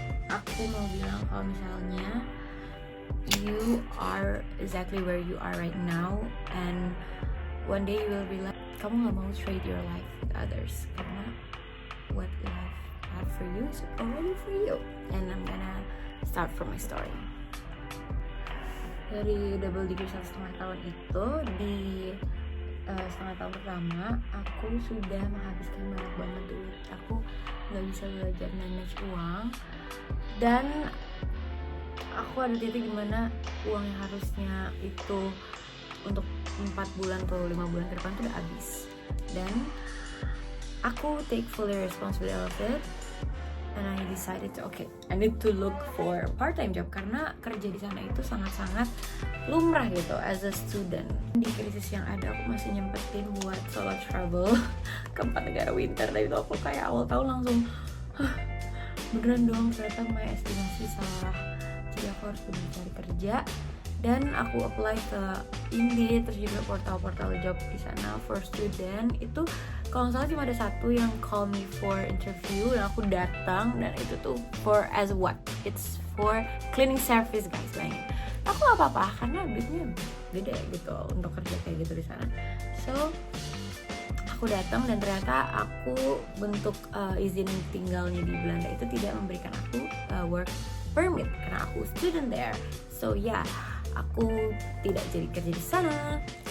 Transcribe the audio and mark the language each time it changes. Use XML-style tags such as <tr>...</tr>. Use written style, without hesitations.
<id>Aku mau bilang kalau misalnya</id> <en>you are exactly where you are right now, and one day you will realize</en> <id>kamu gak mau</id> <en>trade your life with others,</en> <id>karena</id> <en>what life have for you is already for you. And I'm gonna start from my story.</en> <id>Dari double degree 1,5 tahun itu, di setengah tahun pertama aku sudah menghabiskan banyak banget duit. Aku gak bisa belajar manage uang, dan aku ada titik dimana uang yang harusnya itu untuk 4 bulan atau 5 bulan ke depan tuh udah habis. Dan aku</id> <en>take fully responsibility of it, and I decided to I need to look for part-time job,</en> <id>karena kerja di sana itu sangat-sangat lumrah gitu</id> <en>as a student.</en> <id>Di krisis yang ada, aku masih nyempetin buat solo travel ke 4 negara winter, dan itu aku kayak awal tahun langsung beneran dong, ternyata my estimasi salah. Jadi aku harus bener cari kerja, dan aku apply ke Indeed, terus juga portal-portal job di sana</id> <en>for student.</en> <id>Itu kalau nggak salah cuma ada satu yang</id> <en>call me for interview,</en> <id>dan aku datang, dan itu tuh</id> <en>for as what? It's for cleaning service guys,</en> <id>bayangin. Aku nggak apa-apa karena duitnya gede gitu untuk kerja kayak gitu di sana. So aku datang, dan ternyata aku bentuk izin tinggalnya di Belanda itu tidak memberikan aku work permit karena aku</id> <en>student there.</en> <id>So aku tidak jadi kerja di sana.</id>